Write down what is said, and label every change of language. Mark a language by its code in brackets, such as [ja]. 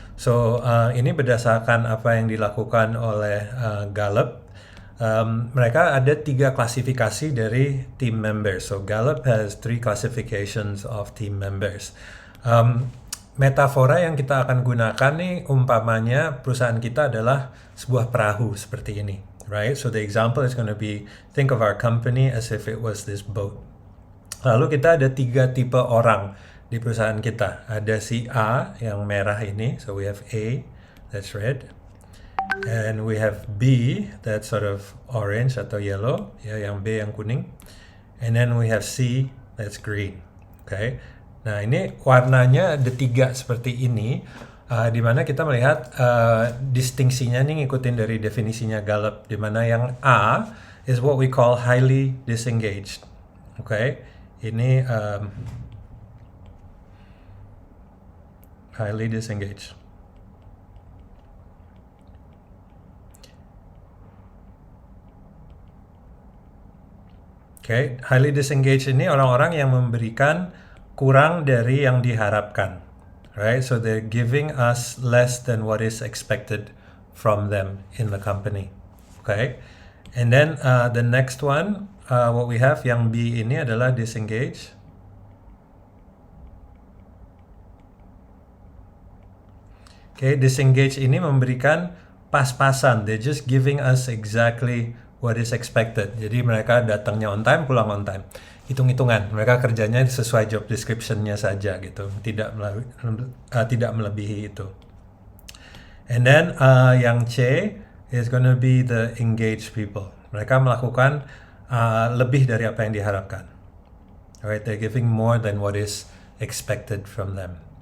[id] So ini berdasarkan apa yang dilakukan oleh Gallup. Mereka ada 3 klasifikasi dari team members. [en] So Gallup has 3 classifications of team members. [id] Metafora yang kita akan gunakan nih, umpamanya perusahaan kita adalah sebuah perahu seperti ini. [en] Right? So the example is going to be, think of our company as if it was this boat. [id] Lalu kita ada 3 tipe orang di perusahaan kita. Ada si A yang merah ini, [en] so we have A, that's red. And we have B, that's sort of orange atau yellow, [id] ya, yang B yang kuning. [en] And then we have C, that's green. Okay? [id] Nah, ini warnanya ada 3 seperti ini. Di mana kita melihat distingsinya nih ngikutin dari definisinya Gallup, di mana yang A [en] is what we call highly disengaged. [id] Okay? Ini highly disengaged. Okay, highly disengaged ini orang-orang yang memberikan kurang dari yang diharapkan. [en] Right, so they're giving us less than what is expected from them in the company. Okay, and then the next one, what we have [id] yang B ini adalah [en] disengage. Okay, disengage [id] ini memberikan pas-pasan. [en] They're just giving us exactly what is expected. [id] Jadi mereka datangnya on time, pulang on time. Hitung-hitungan, mereka kerjanya sesuai job description-nya saja gitu, tidak melebihi itu. [en] And then yang C is gonna be the engaged people. [id] Mereka melakukan lebih dari apa yang diharapkan. [en] Alright, they're giving more than what is expected from them.